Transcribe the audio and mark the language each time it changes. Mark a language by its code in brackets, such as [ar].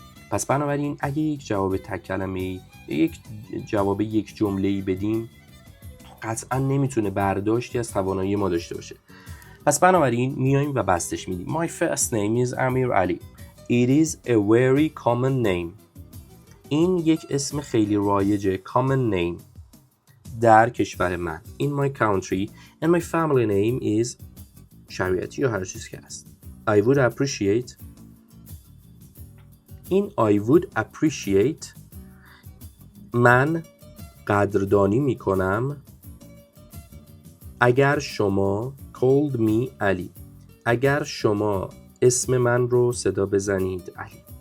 [fa] پس بنابراین اگه یک جواب تک کلمه‌ای، یک جواب یک جمله‌ای بدیم قطعا نمیتونه برداشتی از توانایی ما داشته باشه. پس بنابراین میایم و بستش میدیم. [en] My first name is Amir Ali. It is a very common name. [fa] این یک اسم خیلی رایجه، common name، در کشور من. [en] In my country and my family name is Shariati [fa] یا هر چیزی که هست. [en] I would appreciate. [fa] این [en] I would appreciate [fa] من قدردانی میکنم اگر شما [en] called me Ali، [fa] اگر شما اسم من رو صدا بزنید علی.